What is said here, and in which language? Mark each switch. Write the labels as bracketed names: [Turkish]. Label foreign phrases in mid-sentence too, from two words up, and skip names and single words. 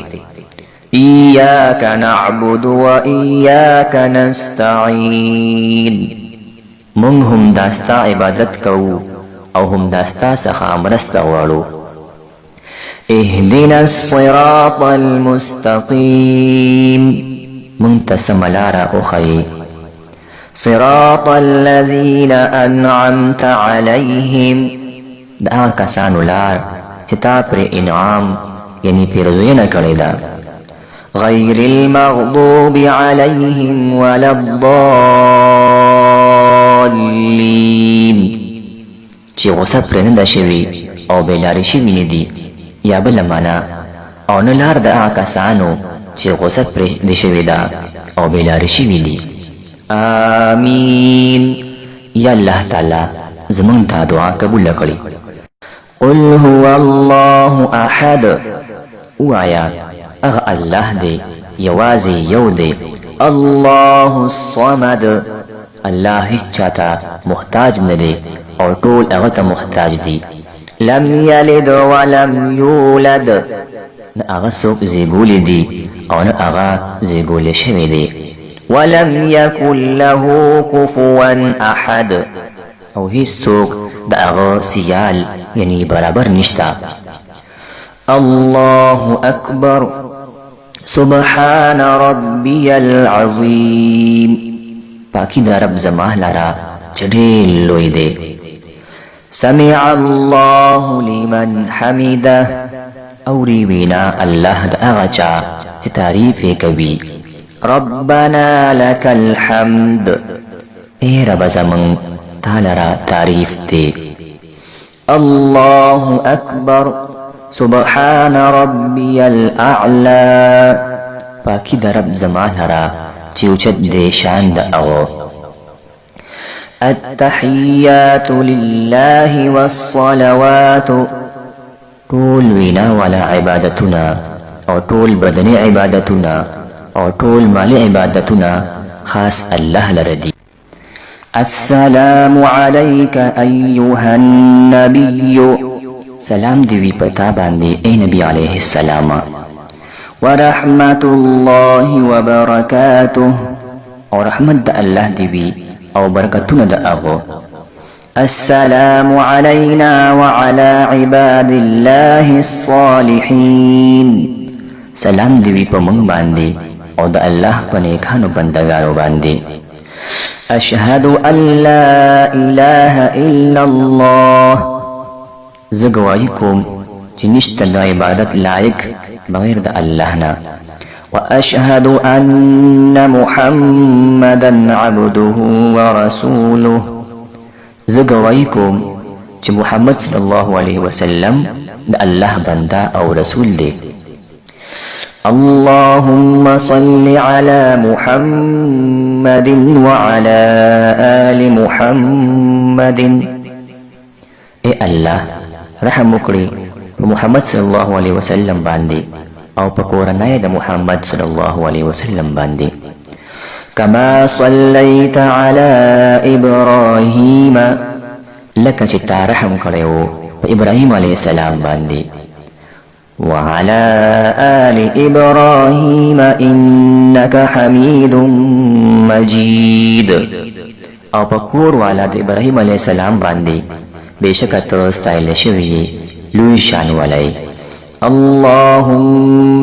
[Arabic] ایاک نعبد و ایاک نستعین [Pashto] مونږ هم داستا عبادت کوو او هم داستا څخه مرسته غواړو. [Arabic] اهدنا الصراط المستقیم [Pashto] مونږ ته سمه لاره وښیي. [Arabic] صراط الذين أنعمت عليهم [Pashto] دا هغه کسانو لار چې تا پرې انعام یعنی پیرزوینه کړې ده. [Arabic] غیر المغضوب عليهم ولا الضالين [Pashto] چې غصه پرې نه ده شوي او بېلارې شوي نه دي یا بله معنا او نه لار د هغه کسانو چې غصه پرې ده شوې ده او بېلارې شوي دي. آمین یا الله تعالی زمون ته دعا قبول کړي. [Arabic] قل هو الله احد [Pashto] وایا اغه الله دی یوازې یو دی. [Arabic] الله الصمد [Pashto] الله هیڅ چاته محتاج نه دی او ټول هغه ته محتاج دي. [Arabic] لم یلد ولم یولد [Pashto] نه هغه څوک زیږولی دی او نه هغه زیږولی شوی دی. [Arabic] ولم يكن له كفوا احد [Pashto] او هیڅوک د هغه سیال یعنی برابر نشتا. [Arabic] الله اکبر سبحان ربي العظیم [Pashto] پاکی د رب زما لرا چې ډېر لوی دی. [Arabic] سمع الله لمن حمده [Pashto] اوري وینا الله د هغه چا چې تعریف یې کوي. [Arabic] ربنا لك الحمد [Pashto] اے رب زمن تعالی را تعریف دی. [Arabic] الله اکبر سبحان ربي الاعلى [Pashto] پاکی د رب زمان لرا چې اوچت دی شان د هغه. [Arabic] التحیات لله والصلوات [Pashto] ټول وینا والا عبادتنا او ټول بدني عبادتنا او ټول مالی عبادتنا خاص الله لره دي. [Arabic] السلام عليك أيها النبي [Pashto] سلام دی وی پتا باندې اے نبی [Arabic] علیہ السلام. ورحمة الله وبركاته [Pashto] او رحمت د الله دی وی او برکتونه د هغه. [Arabic] السلام علينا وعلى عباد الله الصالحين [Pashto] سلام دی وی په موږ باندې او د الله په نیکانو بندګانو باندې. [Arabic] اشهد ان لا اله الا الله [Pashto] زه ګواهي کوم چې نشته د عبادت لایق بغیر د الله نه. [Arabic] واشهد ان محمدا عبده ورسوله [Pashto] زه ګواهي کوم چې محمد [Arabic] صلی الله علیه وسلم [Pashto] د الله بنده او رسول دی. [Arabic] اللهم صل على محمد وعلى آل محمد [Pashto] اے الله رحم وکړي په محمد [Arabic] صلی الله علیه وسلم [Pashto] باندې او په کورنۍ د محمد [Arabic] صلی الله علیه وسلم [Pashto] باندې. [Arabic] كما صليت على إبراهيم [Pashto] لك چې تا رحم کړو په ابراهيم [Arabic] عليه السلام [Pashto] باندې [Arabic] وعلى آل إبراهيم إنك حميد مجيد [Pashto] او په کور والا د ابراهيم [Arabic] عليه السلام [Pashto] باندې بشکه ته ستایل شوی لوی شان ولای اللهم